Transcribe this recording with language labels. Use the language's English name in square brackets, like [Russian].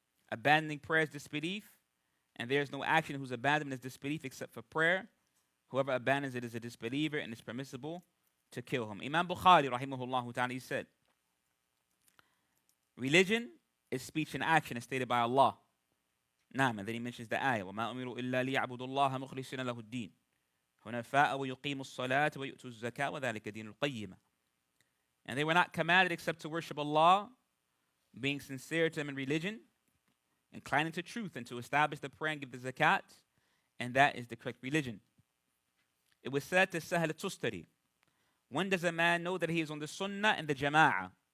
[English] Abandoning prayer is disbelief, and there is no action whose abandonment is disbelief except for prayer. Whoever abandons it is a disbeliever, and it's permissible to kill him. Imam Bukhari, rahimahullah ta'ala, he said, religion is speech and action, as stated by Allah. [Arabic] Naam, [English] and then he mentions the ayah, [Arabic] وَمَا أُمِرُوا إِلَّا لِيَعْبُدُوا اللَّهَ مُخْلِصِينَ لَهُ الدِّينَ حُنَفَاءَ وَيُقِيمُوا الصَّلَاةَ وَيُؤْتُوا الزَّكَاةَ وَذَلِكَ دِينُ الْقَيِّمَةِ. [English] And they were not commanded except to worship Allah, being sincere to Him in religion, inclining to truth, and to establish the prayer and give the zakat, and that is the correct religion. It was said to Suhayl al-Tustari, when does a man know that he is on the Sunnah and the Jama'ah?